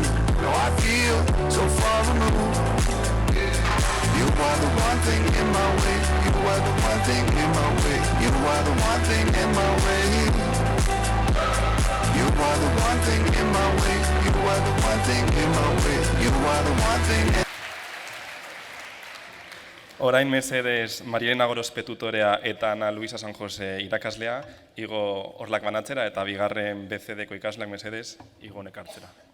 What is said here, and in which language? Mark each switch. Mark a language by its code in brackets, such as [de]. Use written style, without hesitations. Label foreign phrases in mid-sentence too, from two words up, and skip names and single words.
[en] Now I feel so far removed. You were the one thing in my way. You were the one thing in my way. You were the one thing in my way. You were the one thing in my way. You were the one thing in my way. You were the one thing in [eu] Orain mesedez Marielena Gorospe tutorea eta Ana Luisa San Jose irakaslea, igo horlak banatzera eta bigarren BCD-ko ikasleak mesedez, igo nekartzera.